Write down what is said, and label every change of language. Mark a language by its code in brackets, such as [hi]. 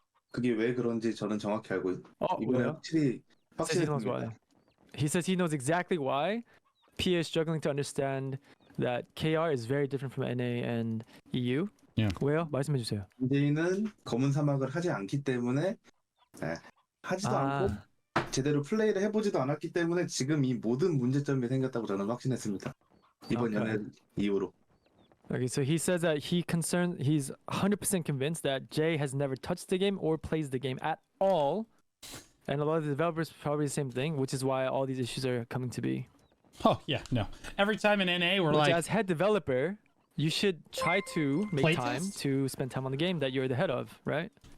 [ko] 그게 왜 그런지 저는 정확히 알고 이번에 확실히 [en] He says he knows exactly why PA is struggling to understand that KR is very different from NA and EU. Yeah. [ko] 왜요? 말씀해 주세요. 문제는 검은 사막을 하지 않기 때문에 하지도 않고 제대로 플레이를 해보지도 않았기 때문에 지금 이 모든 문제점이 생겼다고 저는 확신했습니다. 이번 연애 이후로. [en] Okay, so he says that he's 100% convinced that Jay has never touched the game or plays the game at all. And a lot of the developers probably the same thing, which is why all these issues are coming to be. Oh, yeah, no. Every time in NA, we're as head developer, you should try to make time to spend time on the game that you're the head of, right?